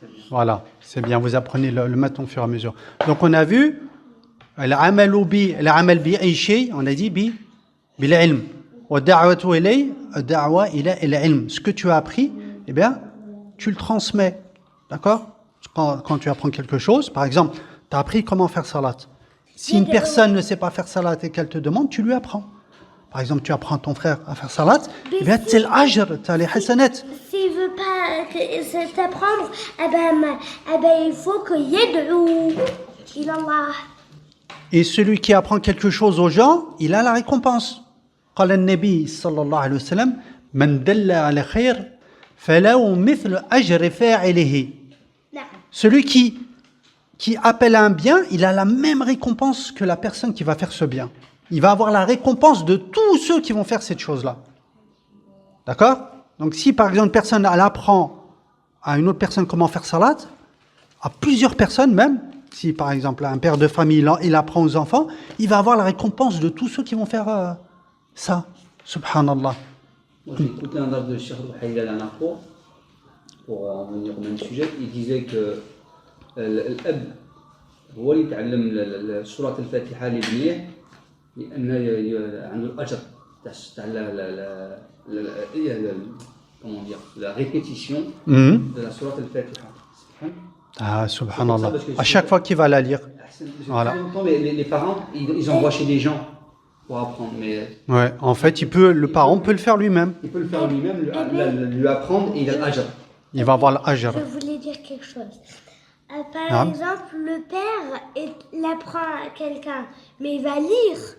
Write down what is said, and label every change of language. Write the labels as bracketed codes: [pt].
[fr] Voilà, c'est bien, vous apprenez le matin au fur et à mesure. Donc on a vu [ar] العمل به أي شيء, [fr] on a dit [ar] بالعلم, والدعوة إليه الدعوة إلى العلم. [fr] Ce que tu as appris, eh bien, tu le transmets. D'accord? Quand tu apprends quelque chose, par exemple, tu as appris comment faire salat. Si une personne ne sait pas faire salat et qu'elle te demande, tu lui apprends. Par exemple, tu apprends ton frère à faire salat, eh bien, tu as l'ajr, tu as les hasanat. S'il veut pas t'apprendre, il faut qu'il [ar] yad'ou ila Allah. [fr] Et celui qui apprend quelque chose aux gens, il a la récompense. [ar] قال النبي صلى الله عليه وسلم من دل على خير فله مثل أجر فاعله. [fr] Celui qui appelle à un bien, il a la même récompense que la personne qui va faire ce bien. Il va avoir la récompense de tous ceux qui vont faire cette chose-là. D'accord? Donc si par exemple une personne elle apprend à une autre personne comment faire salat, à plusieurs personnes même, si par exemple un père de famille il apprend aux enfants, il va avoir la récompense de tous ceux qui vont faire ça. [ar] Subhanallah. [fr] Moi j'ai écouté un rap de Cheikh Rouhaïl la dernière fois, pour en venir au même sujet. Il disait que [ar] الأب هو اللي يتعلم سورة الفاتحة لابنيه لأن عنده الأجر تاع [fr] la répétition de la sourate al-Fatiha. Ah, subhanallah. À chaque fois qu'il va la lire. Voilà. Les parents, ils envoient chez des gens pour apprendre. Mais ouais, en fait, le parent peut le faire lui-même. Il peut le faire lui-même, lui apprendre et il a l'ajr. Il va avoir l'ajr. Je voulais dire quelque chose. Par exemple, le père, il apprend à quelqu'un, mais il va lire.